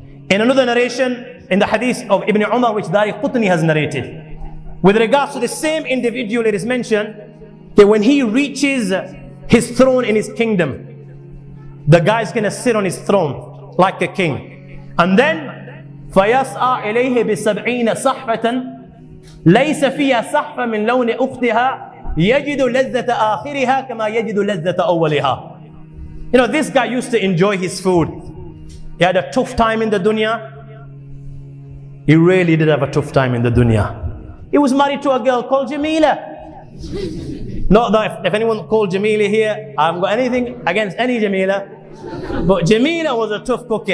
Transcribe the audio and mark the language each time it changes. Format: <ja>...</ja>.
<en>In another narration, in the hadith of Ibn Umar, which Dari Qutni has narrated, with regards to the same individual, it is mentioned that when he reaches his throne in his kingdom, the guy's going to sit on his throne like a king. And then,</en> <ar>فَيَسْعَى إِلَيْهِ بِسَبْعِينَ صَحْفَةً لَيْسَ فِيهَا صَحْفَ مِنْ لَوْنِ أُخْتِهَا يَجِدُ لَذَّةَ آخِرِهَا كَمَا يَجِدُ لَذَّةَ أَوَّلِهَا.</ar> <en>You know, this guy used to enjoy his food. He had a tough time in the dunya. He really did have a tough time in the dunya. He was married to a girl called Jamila. Not that if anyone called Jamila here, I haven't got anything against any Jamila, but Jamila was a tough cookie.</en>